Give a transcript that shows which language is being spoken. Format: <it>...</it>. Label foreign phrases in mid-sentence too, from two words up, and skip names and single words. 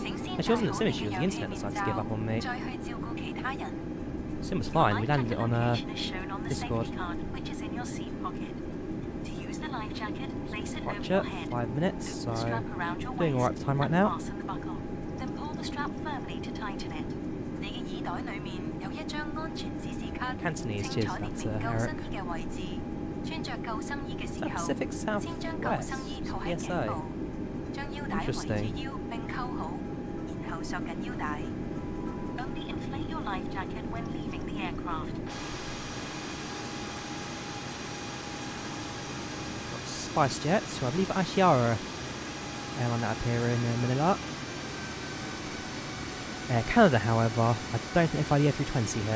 <en>Actually, wasn't it Sim issue, it was the internet decided to give up on me. Sim was fine, we landed it on Discord. Roger, 5 minutes, so doing alright for time right now. Then pull the strap firmly to tighten it.</en> <yue>你嘅耳袋裡面有一張安全指示卡，</yue> <en>Cantonese,</en> <yue>請</yue> <en>cheers,</en> <yue>採</yue> <en>that's</en> <yue>定救</yue> <en>Eric.</en> <yue>生衣嘅位置。穿着救生衣嘅時候，</yue> <en>Pacific</en> <yue>先將救</yue> <en>Southwest,</en> <yue>生衣套喺頸</yue> <en>PSA.</en> <yue>部，將腰帶圍住腰並扣好，然後索緊腰帶。</yue> <en>Only inflate your life jacket when leaving the aircraft. SpiceJet, who I believe actually are a airline that appear in Manila. Air Canada, however, I don't think they fly the A320 here.</en>